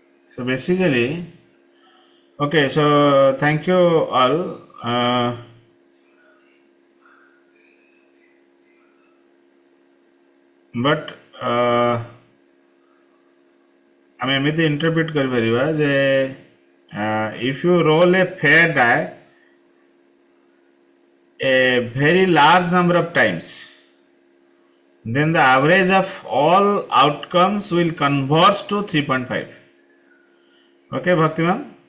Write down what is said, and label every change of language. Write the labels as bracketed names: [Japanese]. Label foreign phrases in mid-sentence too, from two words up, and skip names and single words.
[English] So basically, okay, so thank you all. But [Odia] ଆମେ ଏମିତି ଇଣ୍ଟରପ୍ରିଟ୍ କରିପାରିବା ଯେ [English] if you roll a fair die a very large number of times, then the average of all outcomes will converge to 3.5. Okay, Bhakti ma'am?